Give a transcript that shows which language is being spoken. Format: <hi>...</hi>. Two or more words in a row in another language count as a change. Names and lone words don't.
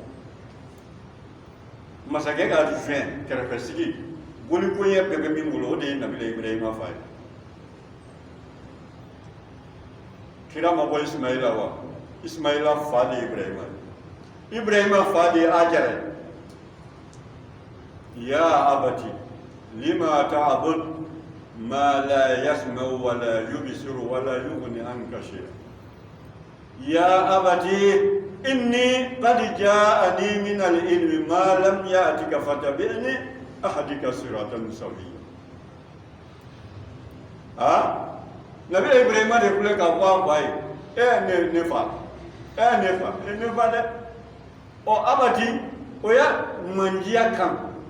<bm>masakɛ ka adjoint kɛrɛfɛsigi boli koɲɛ bɛɛ bɛ min bolo o de ye nabila ibrahima fa ye kira ma bɔ ismaila wa ismaila fa de ye ibrahima ye ibrahima fa de ye ajara</bm> <ar>ye يا أبت لم تعبد ما لا يسمع ولا يبصر ولا يغني عنك شيئا يا أبت إني قد جاءني من العلم ما لم يأتك فاتبعني أهدك صراطا سويا</ar> <bm>nabi ibrahim de kule ka fɔ fa ye ne fa dɛ abati o ya manjiya kan</bm>